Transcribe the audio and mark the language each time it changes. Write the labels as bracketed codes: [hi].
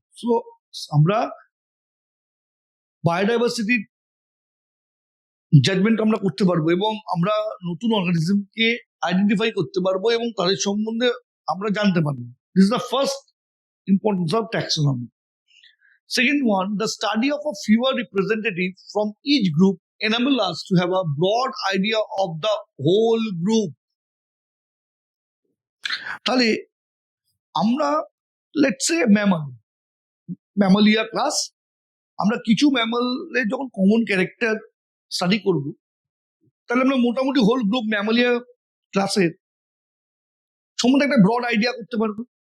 [bn] So আমরা বায়োডাইভার্সিটির judgement আমরা করতে পারবো এবং আমরা নতুন অর্গানিজমকে আইডেন্টিফাই করতে পারবো এবং তাদের সম্বন্ধে আমরা জানতে পারবো। [en] This is the first importance of taxonomy. Second one, the study of a fewer representatives from each group enable us to have a broad idea of the whole group. [bn] তাহলে আমরা লেটস সে ম্যামালিয়া ক্লাস, আমরা কিছু ম্যামালের যখন common character study করব, তাহলে আমরা মোটামুটি whole group Mammalia ক্লাসের সম্বন্ধে একটা ব্রড আইডিয়া করতে পারবো।